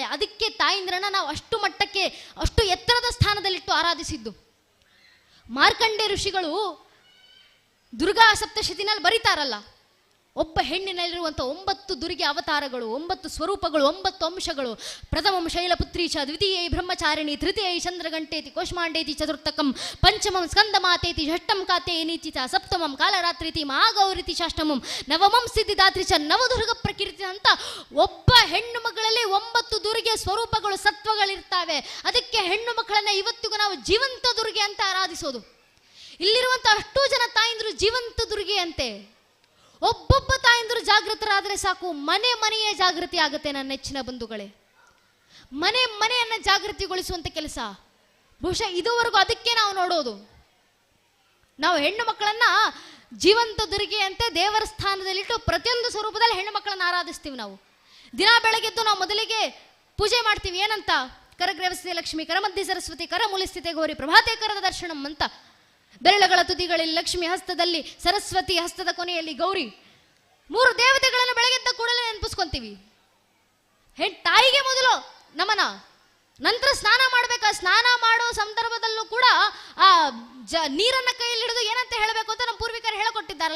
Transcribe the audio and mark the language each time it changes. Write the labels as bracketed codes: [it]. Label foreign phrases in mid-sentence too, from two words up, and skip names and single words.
[kn] ಅದಕ್ಕೆ ತಾಯಿಂದಿರನ್ನ ನಾವು ಅಷ್ಟು ಮಟ್ಟಕ್ಕೆ, ಅಷ್ಟು ಎತ್ತರದ ಸ್ಥಾನದಲ್ಲಿಟ್ಟು ಆರಾಧಿಸಿದ್ದು. ಮಾರ್ಕಂಡೇ ಋಷಿಗಳು ದುರ್ಗಾ ಸಪ್ತಶತಿನಲ್ಲಿ ಬರೀತಾರಲ್ಲ, ಒಬ್ಬ ಹೆಣ್ಣಿನಲ್ಲಿರುವಂಥ 9 ದುರ್ಗೆ ಅವತಾರಗಳು, 9 ಸ್ವರೂಪಗಳು, 9 ಅಂಶಗಳು. [sa] ಪ್ರಥಮಂ ಶೈಲಪುತ್ರೀಚ, ದ್ವಿತೀಯೈ ಬ್ರಹ್ಮಚಾರಿಣಿ, ತೃತೀಯೈ ಚಂದ್ರಗಂಟೇತಿ, ಕೋಷ್ಮಾಂಡೇತಿ, ಚತುರ್ಥಕಂ ಪಂಚಮಂ ಸ್ಕಂದಮಾತೇತಿ, ಷಷ್ಠಂ ಕಾತೇನೀತಿ ಚ, ಸಪ್ತಮಂ ಕಾಲರಾತ್ರಿತಿ, ಮಹಾಗೌರಿತಿ, ಷಷ್ಠಮಂ ನವಮಂ ಸಿದ್ಧಿದಾತ್ರಿ ಚ, [kn] ನವದುರ್ಗ ಪ್ರಕೃತಿ ಅಂತ ಒಬ್ಬ ಹೆಣ್ಣು ಮಗಳಲ್ಲಿ 9 ದುರ್ಗೆ ಸ್ವರೂಪಗಳು, ಸತ್ವಗಳಿರ್ತಾವೆ. ಅದಕ್ಕೆ ಹೆಣ್ಣು ಮಕ್ಕಳನ್ನ ಇವತ್ತಿಗೂ ನಾವು ಜೀವಂತ ದುರ್ಗೆ ಅಂತ ಆರಾಧಿಸೋದು. ಇಲ್ಲಿರುವಂಥ ಅಷ್ಟೂ ಜನ ತಾಯಿಂದರು ಜೀವಂತ ದುರ್ಗೆ ಅಂತೆ. ಒಬ್ಬೊಬ್ಬ ತಾಯಿಂದರು ಜಾಗೃತರಾದರೆ ಸಾಕು, ಮನೆಯೇ ಜಾಗೃತಿ ಆಗುತ್ತೆ. ನನ್ನ ನೆಚ್ಚಿನ ಬಂಧುಗಳೇ, ಮನೆಯನ್ನು ಜಾಗೃತಿಗೊಳಿಸುವಂಥ ಕೆಲಸ ಬಹುಶಃ ಇದುವರೆಗೂ ಅದಕ್ಕೆ ನಾವು ನೋಡೋದು. ನಾವು ಹೆಣ್ಣು ಮಕ್ಕಳನ್ನ ಜೀವಂತ ದುರ್ಗೆ ಅಂತೆ ದೇವರ ಸ್ಥಾನದಲ್ಲಿಟ್ಟು ಪ್ರತಿಯೊಂದು ಸ್ವರೂಪದಲ್ಲಿ ಹೆಣ್ಣು ಮಕ್ಕಳನ್ನ ಆರಾಧಿಸ್ತೀವಿ. ನಾವು ದಿನ ಬೆಳಗ್ಗೆದ್ದು ನಾವು ಮೊದಲಿಗೆ ಪೂಜೆ ಮಾಡ್ತೀವಿ. [sa] ಏನಂತ? ಕರಗ್ರವಸ್ಥೆ ಲಕ್ಷ್ಮಿ, ಕರಮಧ್ಯೆ ಸರಸ್ವತಿ, ಕರಮೂಲಸ್ಥಿತೆ ಗೌರಿ, ಪ್ರಭಾತೆ ಕರದ ದರ್ಶನಂ ಅಂತ. [kn] ಬೆರಳುಗಳ ತುದಿಗಳಲ್ಲಿ ಲಕ್ಷ್ಮಿ, ಹಸ್ತದಲ್ಲಿ ಸರಸ್ವತಿ, ಹಸ್ತದ ಕೊನೆಯಲ್ಲಿ ಗೌರಿ. 3 ದೇವತೆಗಳನ್ನು ಬೆಳಗ್ಗೆದ್ದ ಕೂಡಲೇ ನೆನಪಿಸ್ಕೊಂತೀವಿ. ತಾಯಿಗೆ ಮೊದಲು ನಮನ, ನಂತರ ಸ್ನಾನ ಮಾಡಬೇಕಾ. ಸ್ನಾನ ಮಾಡೋ ಸಂದರ್ಭದಲ್ಲೂ ಕೂಡ ಆ ನೀರನ್ನ ಕೈಯಲ್ಲಿ ಹಿಡಿದು ಏನಂತ ಹೇಳಬೇಕು ಅಂತ ನಮ್ಮ ಪೂರ್ವಿಕರು ಹೇಳಿಕೊಟ್ಟಿದ್ದಾರಲ್ಲ.